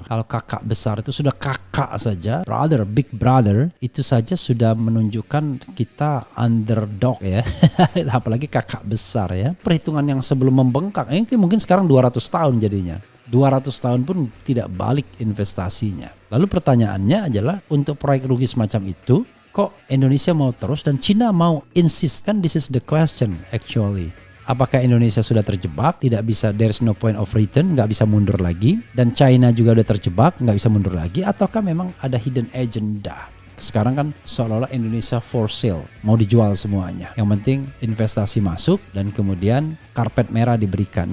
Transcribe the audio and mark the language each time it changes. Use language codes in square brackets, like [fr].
[id] Kalau kakak besar itu sudah kakak saja, [en] brother, big brother, [id] itu saja sudah menunjukkan kita underdog ya. Apalagi kakak besar ya. Perhitungan yang sebelum membengkak, ini mungkin sekarang 200 tahun jadinya. 200 tahun pun tidak balik investasinya. Lalu pertanyaannya adalah untuk proyek rugi semacam itu, kok Indonesia mau terus dan Cina mau insist? Kan [en] this is the question actually. [id] Apakah Indonesia sudah terjebak, tidak bisa, [en] there's no point of return, [id] nggak bisa mundur lagi, dan China juga udah terjebak, nggak bisa mundur lagi, ataukah memang ada [en] hidden agenda? [id] Sekarang kan seolah-olah Indonesia [en] for sale, [id] mau dijual semuanya. Yang penting investasi masuk dan kemudian karpet merah diberikan.